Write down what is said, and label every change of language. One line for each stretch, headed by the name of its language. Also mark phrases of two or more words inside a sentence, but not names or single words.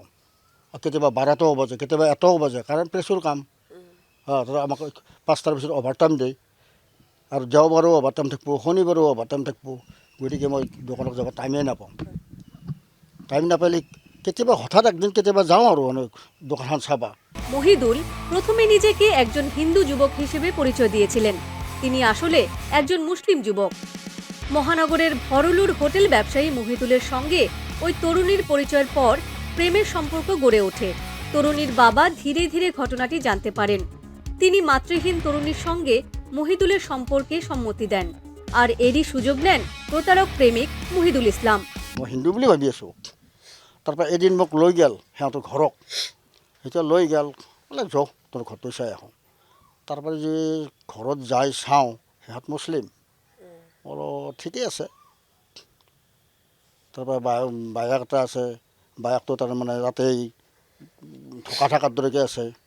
Assamese: কেতিয়াবা 12টাও বাজে, কেতিয়াবা 1টাও বাজে, কাৰণ প্ৰেছৰ কাম। আমাক 5টাৰ পিছত
English: over time
Assamese: দিয়ে, আৰু দেওবাৰো
English: over time
Assamese: থাকিব, শনিবাৰো
English: over time
Assamese: থাকিব। গতিকে মই দোকানত যাব টাইমেই নাপাওঁ। টাইম নাপালে কেতিয়াবা হঠাৎ একদিন কেতিয়াবা যাওঁ আৰু দোকানখন চাবা।
Bangla: মহিদুল প্রথমে নিজেকে একজন হিন্দু যুবক হিসেবে পরিচয় দিয়েছিলেন। তিনি আসলে একজন মুসলিম যুবক। মহানগরের ভরলুর হোটেল ব্যবসায়ী মহিদুলের সঙ্গে ওই তরুণীর পরিচয়ের পর প্রেমের সম্পর্ক গড়ে ওঠে। তরুণীর বাবা ধীরে ধীরে ঘটনাটি জানতে পারেন। তিনি মাতৃহীন তরুণীর সঙ্গে মহিদুলের সম্পর্কে সম্মতি দেন, আর এরই সুযোগ নেন প্রতারক প্রেমিক মহিদুল ইসলাম।
Assamese: মই হিন্দু বুলি ভাবি আছোঁ। তাৰপৰা এদিন মোক লৈ গ'ল সিহঁতৰ ঘৰত। এতিয়া লৈ গ'ল, বোলে যাওঁ তোৰ ঘৰটো চাই আহোঁ। তাৰপৰা যে ঘৰত যাই চাওঁ সিহঁত মুছলিম। বোলো ঠিকেই আছে। তাৰপৰা বায়েক এটা আছে, বায়েকটো তাৰমানে তাতেই থকাৰ দৰেকৈ আছে।